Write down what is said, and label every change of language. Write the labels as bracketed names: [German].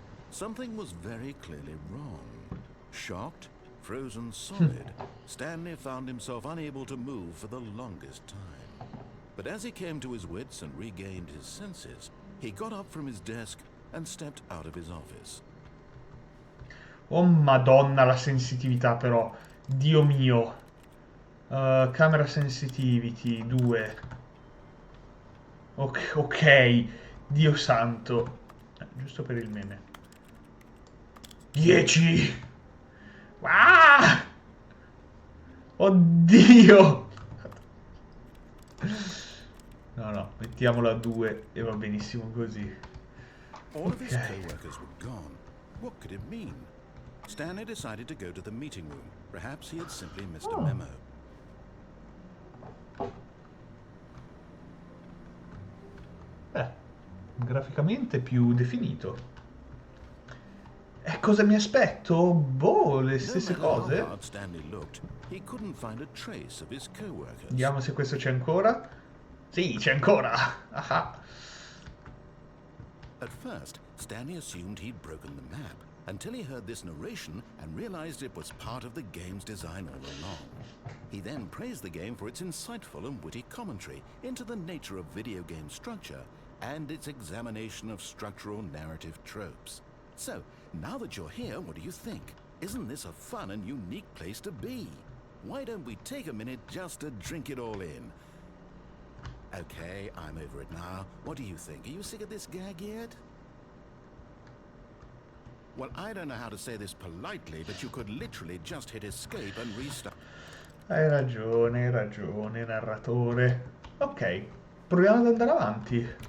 [English] Something was very clearly wrong. Shocked, frozen solid, Stanley found himself unable to move for the longest time. But as he came to his wits and regained his senses, he got up from his desk and stepped out of his office. [Italian] Oh madonna la sensitività però. Dio mio. [English] Camera sensitivity [Italian] 2. Ok. Dio santo. Giusto per il meme. 10. Ah! Oddio. No, mettiamolo a 2 e va benissimo così. [English] All of his co-workers were gone. What could it mean? Stanley decided to go to the meeting room. Perhaps he had simply missed a memo. [Italian] Graficamente più definito. Cosa mi aspetto? Boh, le [English] No [Italian] stesse [English] matter how [Italian] cose. [English] hard Stanley looked, he couldn't find a trace of his co-workers. [Italian] Vediamo se questo c'è ancora. Sì, c'è ancora. Ah. [English] At first, Stanley assumed he'd broken the map, until he heard this narration and realized it was part of the game's design all along. He then praised the game for its insightful and witty commentary into the nature of video game structure and its examination of structural narrative tropes. So, now that you're here, what do you think? Isn't this a fun and unique place to be? Why don't we take a minute just to drink it all in? Okay, I'm over it now. What do you think? Are you sick of this gag yet? Well, I don't know how to say this politely, but you could literally just hit escape and restart. [Italian] Hai ragione, narratore. Ok, proviamo ad andare avanti.